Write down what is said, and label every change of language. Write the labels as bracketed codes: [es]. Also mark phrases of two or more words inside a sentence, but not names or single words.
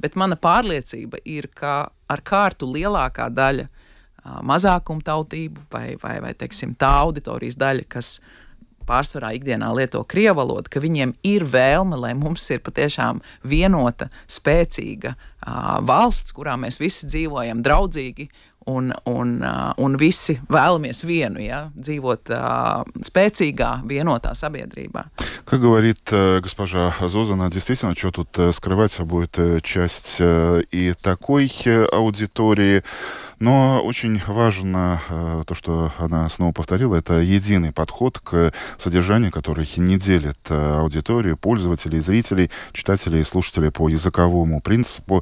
[lv] Bet mana pārliecība ir, ka ar kārtu lielākā daļa mazākumtautību vai teiksim, tā auditorijas daļa, kas pārsvarā ikdienā lieto krievu valodu, ka viņiem ir vēlme, lai mums ir patiešām vienota, spēcīga valsts, kurā mēs visi dzīvojam draudzīgi un visi vēlamies vienu, ja, dzīvot спецīgā, vienotā sabiedrībā. [ru] Как говорит госпожа Зозана, действительно, что тут скрывать, будет часть и такой аудитории. Но очень важно то, что она снова повторила, это единый подход к содержанию, который не делит аудиторию, пользователей, зрителей, читателей и слушателей по языковому принципу.